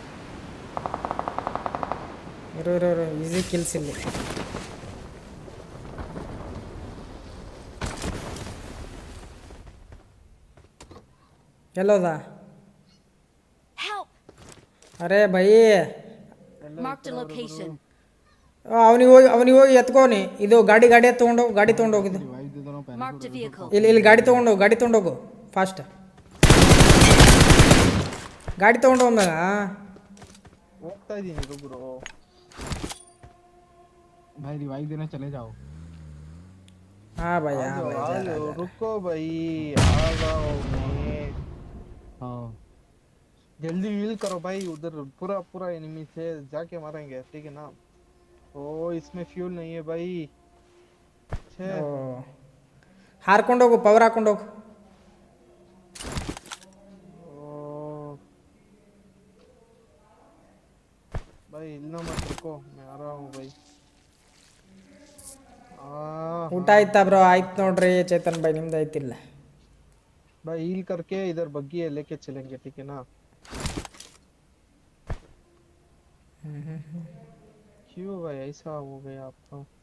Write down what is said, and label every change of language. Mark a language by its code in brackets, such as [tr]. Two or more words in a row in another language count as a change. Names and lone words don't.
[kn] ಇರೋ [en] easy kills [kn] ಇಲ್ಲಿ. ಎಲ್ಲೋದ? [hi] अरे भाई [en] Marked a location. [kn] ಅವನಿಗೆ ಹೋಗಿ ಎತ್ಕೋನಿ. ಇದು ಗಾಡಿ ತೊಗೊಂಡೋಗಿದ್ದು. [en] Marked a vehicle. [kn] ಇಲ್ಲಿ ಗಾಡಿ ತೊಗೊಂಡೋಗು ಫಾಸ್ಟ್. ಗಾಡಿ ತೊಗೊಂಡೋಗ. ಹೋಗ್ತಾ ಇದೀನಿ ಗುರು. [hi] भाई रिवाइव देना चले जाओ। हाँ भाई रुको भाई आ जाओ मैं। हाँ जल्दी हील करो भाई, उधर पूरा एनिमी से जाके मारेंगे ठीक है ना। ओ इसमें फ्यूल नहीं है भाई। [kn] ಹಾರ್ಕೊಂಡೋಗು ಪವರ್ ಹಾಕೊಂಡೋಗು. [hi] भाई हिलना मत, रुको मैं आ रहा हूँ भाई। [kn] ಊಟ ಆಯ್ತಾ ಬ್ರೋ? ಆಯ್ತು ನೋಡ್ರಿ ಚೇತನ್ ಭಾई ನಿಮ್ದು ಆಯ್ತಿಲ್ಲ? [hi] भाई हील करके इधर बग्गी है लेके चलेंगे ठीक है ना। क्यों भाई ऐसा हो गया आपका?